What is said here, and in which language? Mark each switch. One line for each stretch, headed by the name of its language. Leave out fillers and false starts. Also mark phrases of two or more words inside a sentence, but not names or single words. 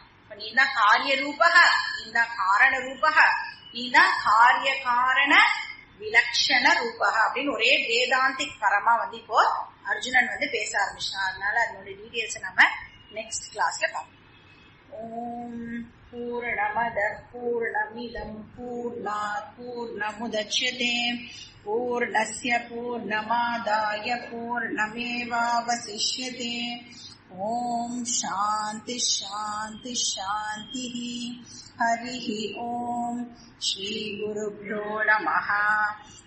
Tamil: இப்ப நீதான் காரிய ரூபக, நீதான் காரண ரூபக, நீதான் காரிய காரண விலக்ஷண ரூபக அப்படின்னு ஒரே வேதாந்திக் பரமா வந்து இப்போ அர்ஜுனன் வந்து பேச ஆரம்பிச்சான். அதனால அதனுடைய டீடைல்ஸ் நம்ம
English: next class
Tamil: பார்ப்போம்.
Sanskrit: ओम् पूर्णमद पूर्णमिदं पूर्णात् पूर्णमुदच्यते पूर्णस्य पूर्णमादाय पूर्णमेवावशिष्यते. ओम् शान्ति शान्ति शान्ति. हरिः ओम्। श्री गुरुभ्यो नमः.